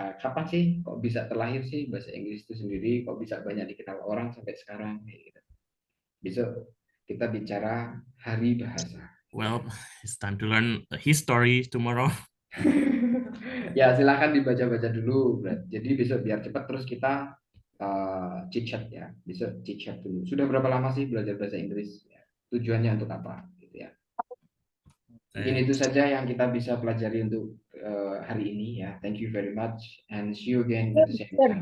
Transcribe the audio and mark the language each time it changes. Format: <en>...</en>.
<id>Kapan sih kok bisa terlahir sih bahasa Inggris itu sendiri? Kok bisa banyak dikenal orang sampai sekarang? Gitu. Besok kita bicara hari bahasa.</id> <en>Well, it's time to learn the history tomorrow.</en> <id>Ya, silakan dibaca-baca dulu. Jadi besok biar cepat terus kita chit-chat ya. Besok chit-chat dulu. Sudah berapa lama sih belajar bahasa Inggris? Ya, tujuannya untuk apa? Gitu ya. Mungkin itu saja yang kita bisa pelajari untuk hari ini ya.</id> <en>Thank you very much and see you again at the same time.</en>